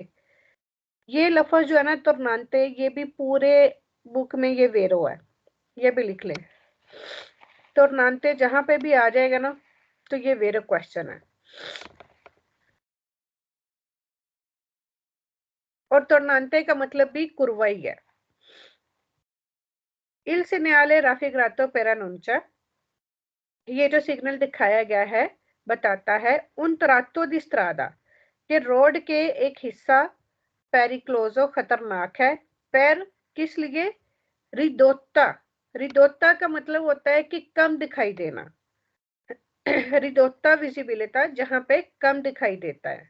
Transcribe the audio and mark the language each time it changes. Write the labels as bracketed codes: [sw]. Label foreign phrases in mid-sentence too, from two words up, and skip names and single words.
[hi] ये लफ्ज जो है ना टोर्नांते ये भी पूरे बुक में ये वेरो है, ये भी लिख लें। टोर्नांते जहां पे भी आ जाएगा ना तो ये वेरो क्वेश्चन है। और टोर्नांते का मतलब भी कुर्वा ही है। [it] Il segnale raffigurato per annuncia, [hi] ये जो सिग्नल दिखाया गया है बताता है [it] un tratto di strada [hi] कि रोड के एक हिस्सा पेरिक्लोजो खतरनाक है। पर किस लिए? रिदोता, रिदोता का मतलब होता है कि कम दिखाई देना, [it] ridotta visibilità [hi] जहां पे कम दिखाई देता है।